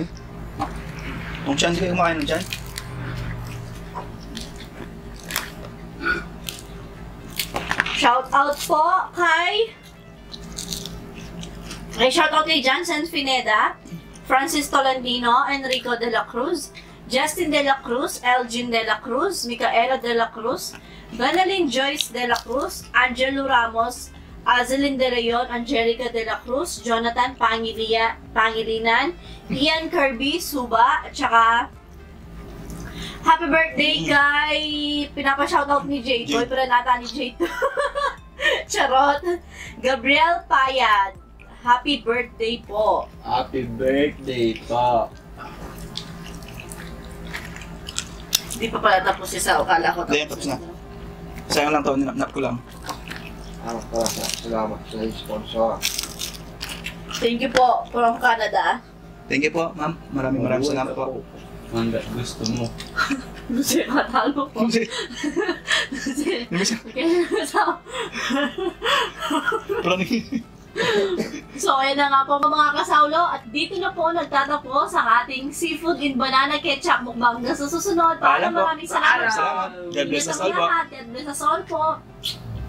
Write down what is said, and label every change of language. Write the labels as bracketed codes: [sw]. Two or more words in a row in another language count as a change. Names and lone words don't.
[tl] Kung saan, di kayo kumakain ng dyan? Shoutout po kay... May shoutout kay Jansen Fineda, Francis Tolentino, Enrico de la Cruz, Justin de la Cruz, Elgin de la Cruz, Micaela de la Cruz, Benalyn Joyce de la Cruz, Angelo Ramos, Azelin de Leon, Angelica de la Cruz, Jonathan Pangilinan, Ian Kirby, Suba, at saka [en] happy birthday [tl] kay pinapa-shoutout ni J-Toy, pero nata ni J-Toy. Charot. [en] Gabriel Payad, happy birthday po. Happy birthday po. [tl] Hindi pa pala tapos isa, akala ko Hindi, tapos na. Sayang lang to, ninap ko lang. Salamat sa sponsor. [en] Thank you po from Canada. Thank you [tl] po, ma'am. Maraming salamat po. Hanggat gusto mo. Lucy, matalo po. Lucy. Lucy. Di ba siya? So, ayan na nga po mga kasaulo. At dito na po nagtatapos ang ating [en] seafood in banana ketchup mukbang [tl] na sa susunod. Paalam, Paalam po. maraming salamat. Salamat. [en] God bless us all po. God bless us all po.